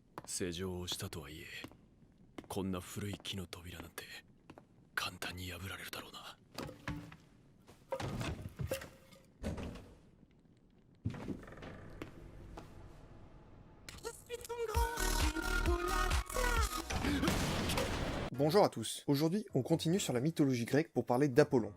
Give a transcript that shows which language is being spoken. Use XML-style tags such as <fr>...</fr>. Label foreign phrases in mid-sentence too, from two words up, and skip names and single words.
<ja>施錠をしたとはいえ、こんな古い木の扉なんて簡単に破られるだろうな。</ja> <fr>Bonjour à tous. Aujourd'hui, on continue sur la mythologie grecque pour parler d'Apollon.</fr>